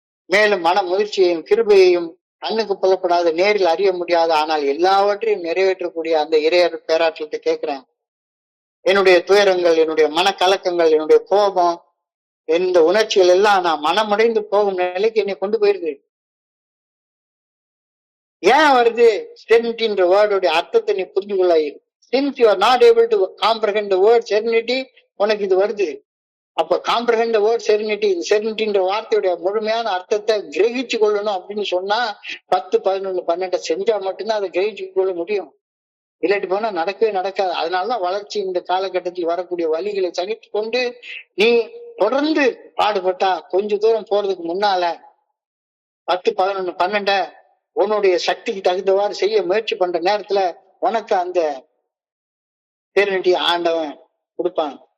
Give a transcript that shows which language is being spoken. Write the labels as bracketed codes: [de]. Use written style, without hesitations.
[ta] மேலும் மன முதிர்ச்சியையும் கிருபையையும் கண்ணுக்கு புலப்படாத, நேரில் அறிய முடியாத, ஆனால் எல்லாவற்றையும் நிறைவேற்றக்கூடிய அந்த இறையர் பேராற்றத்தை கேட்கிறேன். என்னுடைய துயரங்கள், என்னுடைய மனக்கலக்கங்கள், என்னுடைய கோபம், இந்த உணர்ச்சிகள் எல்லாம் நான் மனமடைந்து போகும் நிலைக்கு என்னை கொண்டு போயிருது. ஏன் வருது? செரெனிட்டின்ற வேர்டுடைய அர்த்தத்தை நீ புரிஞ்சு கொள்ளாய். [en] Since you are not able to comprehend the word serenity, [ta] உனக்கு இது வருது. அப்ப காம்ப்ரஹெண்ட் [en] the word serenity, [ta] செரெனிட்டின்ற வார்த்தையுடைய முழுமையான அர்த்தத்தை கிரகிச்சு கொள்ளணும் அப்படின்னு சொன்னா 10, 11, 12 செஞ்சா மட்டும்தான் அதை கிரகிச்சு கொள்ள முடியும். இல்லாட்டி போனா நடக்கவே நடக்காது. அதனாலதான் வளர்ச்சி இந்த காலகட்டத்தில் வரக்கூடிய வழிகளை சகித்து கொண்டு நீ தொடர்ந்து பாடுபட்டா கொஞ்ச தூரம் போறதுக்கு முன்னால 10, 11, 12 உன்னுடைய சக்திக்கு தகுந்தவாறு செய்ய முயற்சி பண்ற நேரத்துல உனக்கு அந்த செரெனிட்டி ஆண்டவன் கொடுப்பான்.